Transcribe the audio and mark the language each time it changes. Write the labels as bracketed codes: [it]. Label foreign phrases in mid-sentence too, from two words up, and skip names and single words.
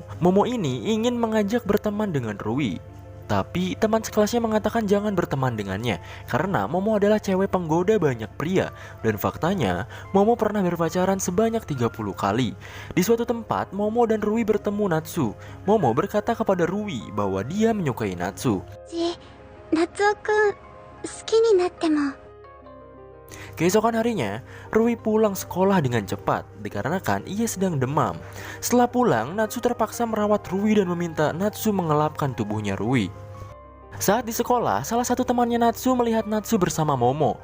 [id] Momo ini ingin mengajak berteman dengan Rui. Tapi teman sekelasnya mengatakan jangan berteman dengannya karena Momo adalah cewek penggoda banyak pria. Dan faktanya, Momo pernah berpacaran sebanyak 30 kali. Di suatu tempat, Momo dan Rui bertemu Natsu. Momo berkata kepada Rui bahwa dia menyukai Natsu. [ja] なつおくん、好きになっても. [id] Keesokan harinya, Rui pulang sekolah dengan cepat dikarenakan ia sedang demam. Setelah pulang, Natsu terpaksa merawat Rui dan meminta Natsu mengelapkan tubuhnya Rui. Saat di sekolah, salah satu temannya Natsu melihat Natsu bersama Momo.